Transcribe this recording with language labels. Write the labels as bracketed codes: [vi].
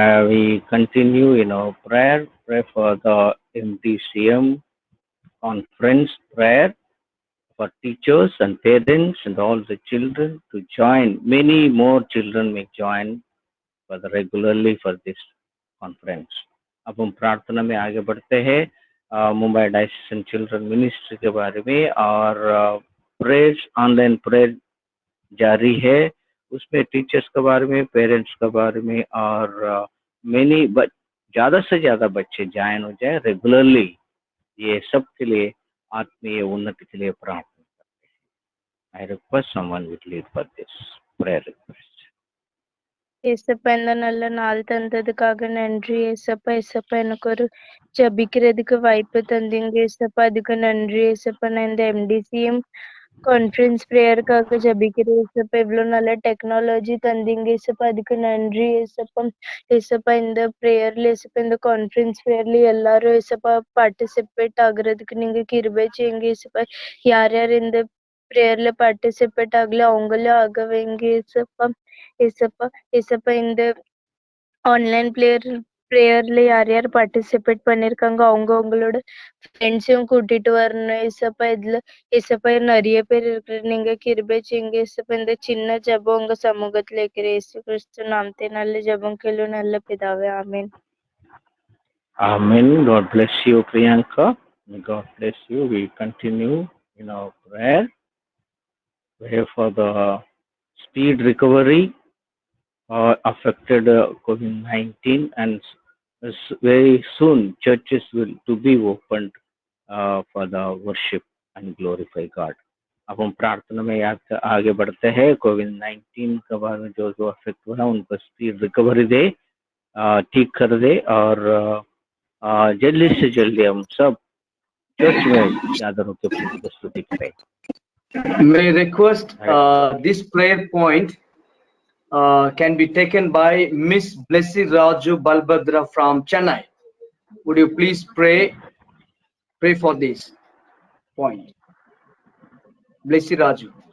[en] We continue in our prayer. Pray for the MDCM conference prayer for teachers and parents and all the children to join. Many more children may join for the regularly for this conference. [hi] अब हम प्रार्थना में आगे बढ़ते हैं Mumbai diocese children ministry के बारे में, और प्रेयर्स ऑनलाइन प्रेयर जारी है, उसमें टीचर्स के बारे में, पेरेंट्स के बारे में, और मेनी ज़्यादा से ज़्यादा बच्चे ज्वाइन हो जाए रेगुलरली। ये सब के लिए आत्मीय उन्नति के लिए प्रार्थना करते हैं। [en] I request someone will lead for this prayer request. [ta] ஏசப்பா இந்த நல்ல நாள் தந்ததுக்காக நன்றி ஏசப்பா. ஏசப்பா எனக்கு ஒரு ஜபிக்கிறதுக்கு வாய்ப்பு தந்தீங்க ஏசப்பா, அதுக்கு நன்றி ஏசப்பா. நான் இந்த MDCM கான்ஃபரன்ஸ் ப்ரேயருக்காக ஜபிக்கிறேன் ஏசப்பா. இவ்வளவு நல்ல டெக்னாலஜி தந்தீங்க ஏசப்பா, அதுக்கு நன்றி ஏசப்பா. ஏசப்பா இந்த ப்ரேயர்ல ஏசப்பா, இந்த கான்ஃபரன்ஸ் ப்ரேயர்ல எல்லாரும் ஏசப்பா பார்ட்டிசிபேட் ஆகுறதுக்கு நீங்க கிருபை செய்யுங்க ஏசப்பா. யார் யார் இந்த ப்ரேயர்ல பார்ட்டிசிபேட் ஆகல அவங்களும் ஆக வைங்க ஏசப்பா. ஏசப்பா இந்த ஆன்லைன் ப்ரேயர்ல யார் யார் பார்ட்டிசிபேட் பண்ணிருக்காங்க அவங்களோட ஃப்ரெண்ட்ஸையும் கூட்டிட்டு வரணும் ஏசப்பா. இதுல ஏசப்பா நிறைய பேர் இருக்கிற நீங்க கிருபை செய்யுங்க ஏசப்பா. இந்த சின்ன ஜெபம் உங்க சமூகத்துல இருக்கிற இயேசு கிறிஸ்து நாமத்தை நல்ல ஜெபம் கேளு நல்ல பிதாவே, ஆமென். [en] Amen. God bless you, Priyanka. God bless you. We continue in our prayer. Pray for the speed recovery affected COVID-19, and very soon churches will to be opened for the worship and glorify God. [hi] अब हम प्रार्थना में आगे बढ़ते हैं। कोविड-19 के बारे में जो अफेक्ट हुआ उनको स्पीड रिकवरी दे, ठीक कर दे, और जल्दी से जल्दी हम सब चर्च में ज्यादा होकर प्रभु को स्तुति करें। [en] May request this prayer point can be taken by Miss Blessy Raju Balbhadra from Chennai. Would you please pray for this point? Blessy Raju.